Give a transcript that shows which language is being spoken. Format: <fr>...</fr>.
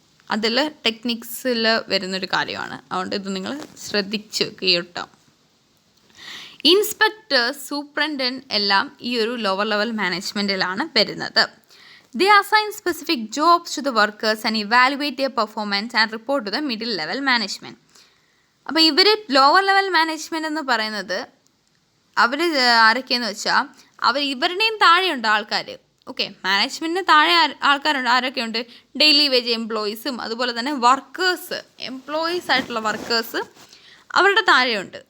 <ml>അതിൽ ടെക്നിക്സിൽ വരുന്നൊരു കാര്യമാണ്. അതുകൊണ്ട് ഇത് നിങ്ങൾ ശ്രദ്ധിച്ച് കേട്ടോ. ഇൻസ്പെക്ടേഴ്സ്, സൂപ്രണ്ടൻറ്റ് എല്ലാം ഈ ഒരു ലോവർ ലെവൽ മാനേജ്മെൻറ്റിലാണ് വരുന്നത്.</ml> <en>They assign specific jobs to the workers and evaluate their performance and report to the middle level management.</en> <ml>അപ്പോൾ ഇവർ ലോവർ ലെവൽ മാനേജ്മെൻറ്റ് എന്ന് പറയുന്നത് അവർ ആരൊക്കെയെന്ന് വെച്ചാൽ ഇവരുടെയും താഴെയുണ്ട് ആൾക്കാർ. ഓക്കെ, മാനേജ്മെൻറ്റിന് താഴെ ആൾക്കാരുണ്ട്. ആരൊക്കെയുണ്ട്? ഡെയിലി വേജ് എംപ്ലോയീസും അതുപോലെ തന്നെ വർക്കേഴ്സ്, എംപ്ലോയീസ് ആയിട്ടുള്ള വർക്കേഴ്സ് അവരുടെ താഴെയുണ്ട്.</ml>